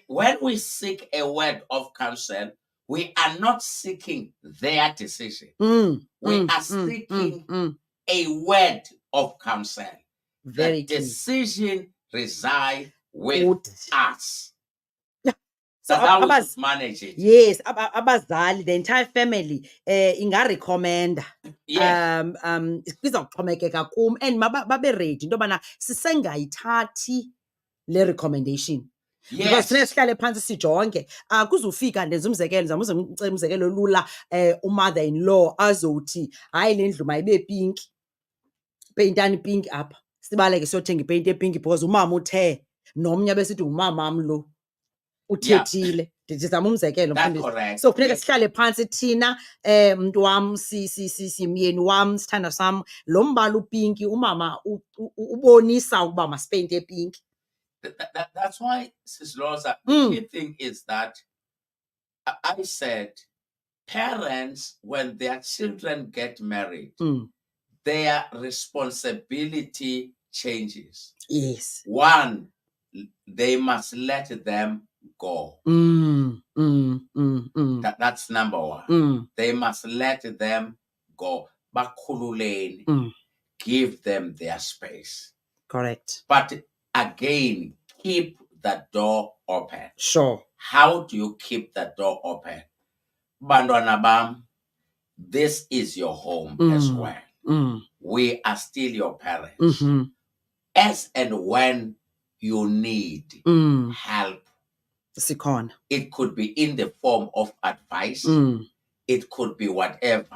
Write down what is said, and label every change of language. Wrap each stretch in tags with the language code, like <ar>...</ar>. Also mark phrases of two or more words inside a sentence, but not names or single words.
<en>when we seek a word of counsel, we are not seeking their decision. We are seeking a word of counsel. Very the key. decision resides with us. So That's how we should manage it. Yes, abazali, the entire family ingarecommenda. Yes.</en> <xh>Kuzawuxhomekeka kum and babe ready into yobana sisengayithathi le recommendation.</xh> <en>Because funeka Yes.</en> <xh>sihlale phantsi sijonge. Akuzufika ndenza umzekelo, umzekelo lula, umother-in-law azothi hayi le ndlu mayibe pinki. Peyintani pinki apha. Sibaleke siyothenga ipeyinti epinki because umama uthe nomnye besithi ngumamam lo uthethile. Ndizama umzekelo mfundisi.</xh> <en>correct.</en> <xh>So funeka sihlale phantsi thina mntu wam myeni wam sithanda sam lo mbala upinki umama ubonisa ukuba masipeyinte epinki.</xh> <en>That's why, Sis Lhoza, the key thing is that I said parents, when their children get married, their responsibility changes. Yes. One, they must let them go. That's number one. They must let them go.</en> <xh>Bakhululeni.</xh> <en>Give them their space. Correct. But again, keep the door open. Sure. How do you keep the door open?</en> <xh>Bantwana bam,</xh> <en>this is your home as well. We are still your parents. As and when you need help,</en> <xh>Sikhona.</xh> <en>it could be in the form of advice. It could be whatever.</en>